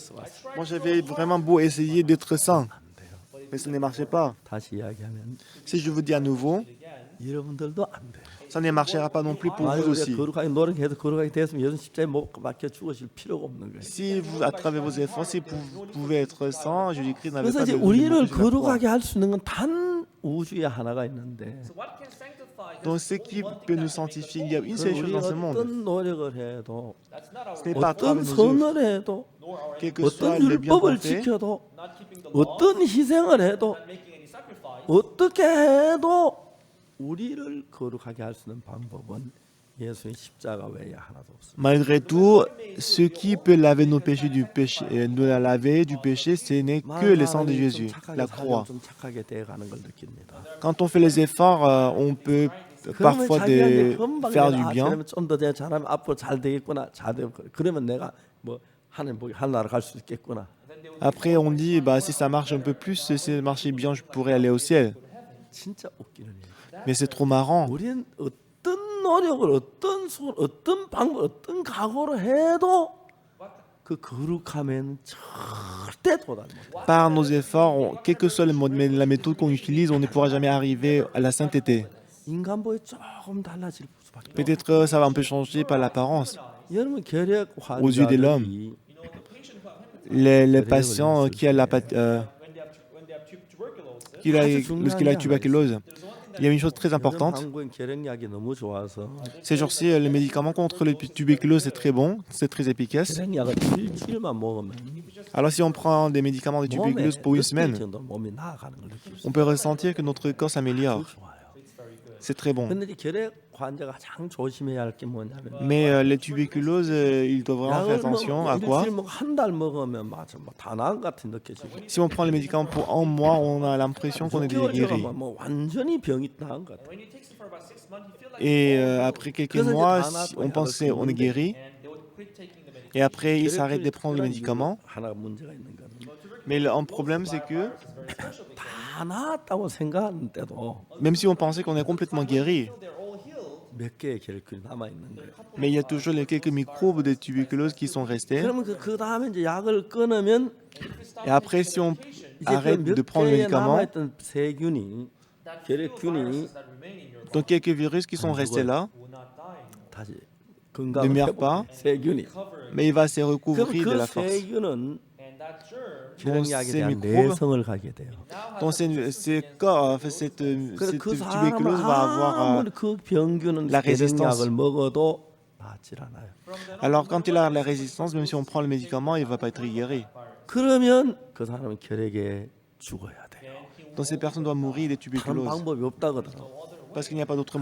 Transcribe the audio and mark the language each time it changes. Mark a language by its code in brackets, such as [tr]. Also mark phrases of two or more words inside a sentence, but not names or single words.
[fr] Moi, j'avais vraiment beau essayer d'être saint, Mais ça ne marchait pas. [ko] 다시 이야기하면 [fr] Si je vous dis à nouveau, [ko] 여러분들도 안 돼. [fr] ça ne marchera pas non plus pour [ko] 만약 [fr] vous [ko] 우리가 [fr] aussi. [ko] 거룩하게 노력해서 거룩하게 됐으면 예수 십자가에 못 박혀 죽으실 필요가 없는 거예요. [fr] Si vous, à travers vos efforts, si vous pouvez être sans, Jésus-Christ n'avait [ko] 그래서 [fr] pas [ko] 이제 [fr] de [ko] 우리를 [fr] mourir sur la croix. [ko] 거룩하게 할 수 있는 건 단 우주에 하나가 있는데 [fr] Donc ce qui peut nous sanctifier, il y a une seule chose [ko] 우리 [fr] dans ce monde. [ko] 어떤 노력을 해도 [fr] Ce n'est pas à travers [ko] 어떤 [fr] nos œuvres. [ko] 선을 해도 [fr] Quels que soient [ko] 어떤 [fr] les biens qu'on [ko] 율법을 [fr] fait, [ko] 지켜도 어떤 희생을 해도 어떻게 해도 우리를 거룩하게 할 수 있는 방법은 예수의 십자가 외에 하나도 없습니다. [fr] malgré tout, ce qui peut laver nos péchés du péché, nous la laver du péché, ce n'est que le sang de Jésus, la croix. [ko] 좀 착하게 돼가는 걸 느낍니다. [fr] Quand on fait les efforts, on peut parfois faire du bien. [ko] 그러면 좀 더 잘하면 앞으로 잘 되겠구나, 잘 되고 그러면 내가 뭐 하나님 보기 하나로 갈 수 있겠구나. [fr] Après, on dit, bah, si ça marche un peu plus, si ça marchait bien, je pourrais aller au ciel. [ko] 진짜 웃기는 일. [fr] Mais c'est trop marrant. [ko] 우리는 어떤 노력을 어떤 수고를 어떤 방법 어떤 각오를 해도 그 거룩함에는 절대 도달 못. [fr] Par nos efforts, quelle que soit la méthode qu'on utilise, on ne pourra jamais arriver à la sainteté. [ko] 인간보에 조금 달라질 수밖에. [fr] Peut-être ça va un peu changer par l'apparence. [ko] 여러분 결핵 [fr] Aux yeux de l'homme. [ko] 환자들이 [fr] Les patients qui a lorsqu'il a la tuberculose, il y a une chose très importante. [ko] 한국은 결핵약이 너무 좋아서 [fr] Ces jours-ci, les médicaments contre la tuberculose, c'est très bon, c'est très efficace. [ko] 결핵약을 일주일만 먹으면 [fr] Alors si on prend des médicaments de tuberculose pour une semaine, [ko] 정도 몸이 나아가는 걸 느낄 수 [fr] on peut ressentir que notre corps s'améliore. [ko] 좋아요. [fr] C'est très bon. [ko] 근데 이 결핵 환자가 가장 조심해야 할 게 뭐냐면 [fr] Mais les tuberculoses, ils doivent vraiment faire attention à quoi? [ko] 한달 먹으면 맞아 다 나은 것 같은 느껴지고 [fr] Si on prend les médicaments pour un mois, on a l'impression qu'on est déjà guéri. [ko] 뭐 완전히 병이 나은 것 같아. [fr] Et après quelques mois, on pense qu'on est guéri. Et après, ils s'arrêtent de prendre les médicaments. [ko] 하나 문제가 있는 거는 [fr] Mais un problème, c'est que [ko] 다 나았다고 생각하는데도 [fr] même si on pensait qu'on est complètement guéri, [ko] 몇 개의 결핵이 남아 있는 거예요. [fr] mais il y a toujours les quelques microbes de tuberculose qui sont restés. [ko] 그러면 그 다음에 이제 약을 끊으면 [fr] Et après, si on [ko] 이제 [fr] arrête de [ko] 그몇 [fr] prendre le [ko] 개의 [fr] médicament, [ko] 남아있던 세균이 결핵균이 [fr] donc quelques virus qui sont restés là, [ko] 다시 [fr] ne [ko] 건강을 [fr] meurent pas, [ko] 세균이 [fr] mais il va se [ko] 그럼 [fr] recouvrir de [ko] 그 [fr] la force. [ko] 세균은 결핵약에 [fr] ces [ko] 대한 [fr] microbes- [ko] 내성을 가게 돼요. [fr] Donc cette [ko] 그래서 그 [fr] tuberculose va avoir... [ko] 사람은 아무리 그 병균은 [fr] la résistance. [ko] 결핵약을 먹어도 낫질 않아요. [fr] Alors quand il a la résistance, même si on prend le médicament, il ne va pas être guéri. [ko] 그러면 그 사람은 결핵에 죽어야 돼요. [fr] Donc ces personnes doivent mourir de [ko] 다른 [fr] tuberculose [ko] 방법이 없다거든요. [fr] parce qu'il n'y a pas d'autre